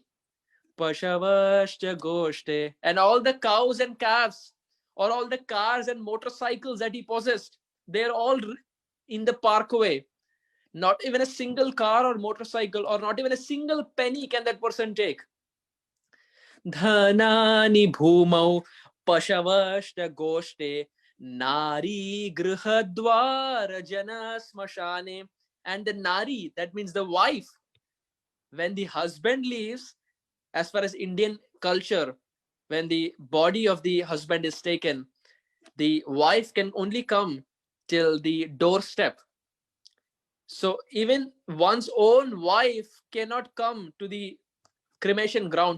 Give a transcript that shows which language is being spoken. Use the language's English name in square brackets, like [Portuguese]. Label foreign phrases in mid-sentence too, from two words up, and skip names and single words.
[Sanskrit] पशवश्च गोष्ठे, [English] and all the cows and calves, or all the cars and motorcycles that he possessed, they're all in the parkway. Not even a single car or motorcycle, or not even a single penny can that person take. [Sanskrit] धनानि भूमौ पशवश्च गोष्ठे नारी गृहद्वारि जनाः श्मशाने. [English] And the nari, that means the wife, when the husband leaves, as far as Indian culture, when the body of the husband is taken, the wife can only come till the doorstep. So even one's own wife cannot come to the cremation ground.